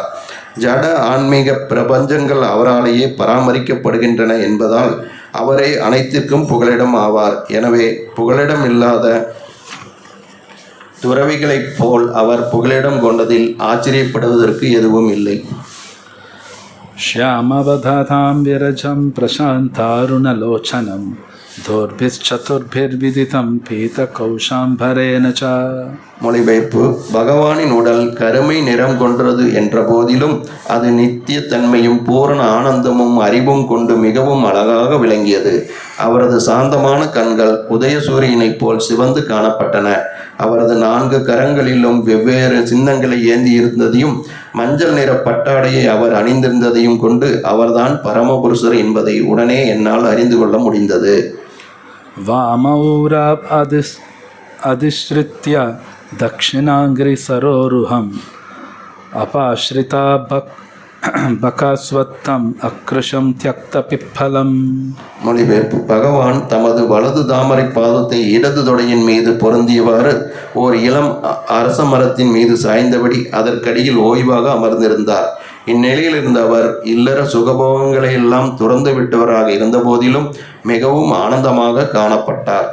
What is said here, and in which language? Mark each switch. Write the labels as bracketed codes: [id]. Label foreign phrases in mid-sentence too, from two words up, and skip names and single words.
[ta] ஜட ஆன்மீக பிரபஞ்சங்கள் அவராலேயே பராமரிக்கப்படுகின்றன என்பதால் அவரே அனைத்திற்கும் புகலிடம் ஆவார். எனவே புகலிடம் இல்லாத துறவிகளைப் போல் அவர் புகலிடம் கொண்டதில் ஆச்சரியப்படுவதற்கு எதுவும் இல்லை. [sa] श्यामवदधां विरजं प्रशान्तारुणलोचनं दोर्भिश्चतुर्भिर्विदितं पीतकौशाम्बरेण च. [ta] மொழிபெயர்ப்பு: பகவானின் உடல் கருமை நிறம் கொன்றது என்ற போதிலும் அது நித்திய தன்மையும் பூரண ஆனந்தமும் அறிவும் கொண்டு மிகவும் அழகாக விளங்கியது. அவரது சாந்தமான கண்கள் உதயசூரியனைப் போல் சிவந்து காணப்பட்டன. அவரது 4 கரங்களிலும் வெவ்வேறு சின்னங்களை ஏந்தி இருந்ததையும் மஞ்சள் நிற பட்டாடையை அவர் அணிந்திருந்ததையும் கொண்டு அவர்தான் பரமபுருஷர் என்பதை உடனே என்னால் அறிந்து கொள்ள முடிந்தது. [sa] वामौराभ अधिश्रित्य दक्षिणाङ्ग्रि सरोरुहम् अपाश्रिता बकास्वत्तम् अकृशं त्यक्तपिप्फलम्. [ta] மொழிபெயர்ப்பு: பகவான் தமது வலது தாமரை பாதத்தை இடது தொடையின் மீது பொருந்தியவாறு ஓர் இளம் அரச மரத்தின் மீது சாய்ந்தபடி அதற்கடியில் ஓய்வாக அமர்ந்திருந்தார். இந்நிலையில் இருந்த அவர் இல்லற சுகபோகங்களை எல்லாம் துறந்து விட்டவராக இருந்த போதிலும் மிகவும் ஆனந்தமாக காணப்பட்டார்.